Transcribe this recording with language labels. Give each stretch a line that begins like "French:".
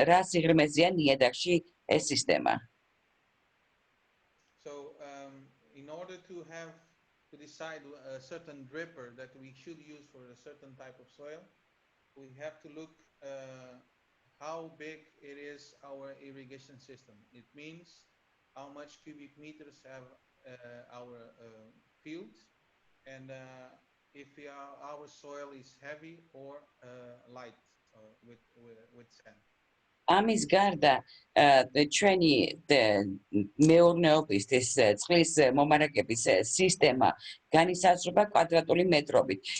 Georgian: რა სიღრმეზეა ნიადაგში ეს სისტემა?
English: So in order to decide a certain dripper that we should use for a certain type of soil, we have to look how big it is our irrigation system. It means how much cubic meters have our field, and if our soil is heavy or light with sand.
Georgian: ამის გარდა ჩვენი მეურნეობის წყლის მომარაგების სისტემა განისაზღვრება კვადრატული მეტრობით.